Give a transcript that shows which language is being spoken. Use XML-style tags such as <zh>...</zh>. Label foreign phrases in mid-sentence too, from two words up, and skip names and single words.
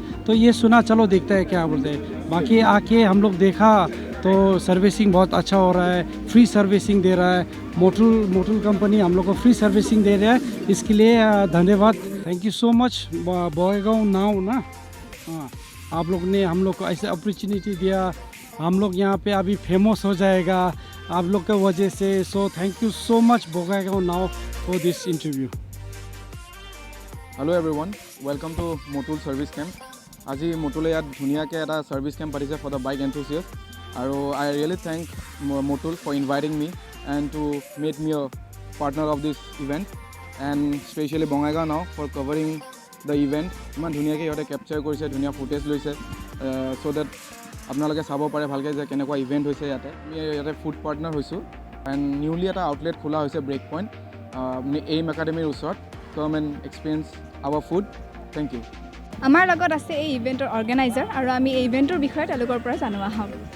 <hi>तो ये सुना चलो देखते हैं क्या बोलते हैं बाकी आके हम लोग देखा तो सर्विसिंग बहुत अच्छा हो रहा है</hi> <en>free servicing</en> <hi>दे रहा है मोटुल कंपनी हम लोग को</hi> <en>free servicing</en> <hi>दे रहा है इसके लिए धन्यवाद</hi> <en>thank you so much</en> <hi>बोंगाईगांव नाउ ना हाँ आप लोग ने हम लोग को ऐसे अपॉर्चुनिटी दिया हम लोग यहाँ पे अभी फेमस हो जाएगा आप लोग के वजह से</hi> <en>so thank you so much</en> <hi>बोंगाईगांव नाउ</hi> <en>for this interview Hello everyone welcome to Motul service camp</en> <as>আজ মটুলে য'ত ধুনীয়াকৈ এটা চাৰ্ভিছ কেম্প পাতিছে</as> <en>for the bike enthusiast and I really thank Motul for inviting me and to make me a partner of this event and specially Bongaigaon Now for covering the event</en> <as>ইমান ধুনীয়াকৈ ইয়াতে কেপচাৰ কৰিছে ধুনীয়া ফুটেজ লৈছে</as> <en>so that</en> <as>আপোনালোকে চাব পাৰে ভালকৈ যে কেনেকুৱা ইভেণ্ট হৈছে ইয়াতে আমি ইয়াতে</as> <en>food partner</en> <as>হৈছোঁ</as> <en>and newly</en> <as>এটা আউটলেট খোলা হৈছে ব্ৰেক পইণ্ট এইম একাডেমীৰ ওচৰত</as> <en>come and experience our food thank you</en> <as>আমাৰ লগত আছে এই</as> <en>event organiser</en> <as>আৰু আমি এই ইভেণ্টৰ বিষয়ে তেওঁলোকৰ পৰা জানো আহক</as>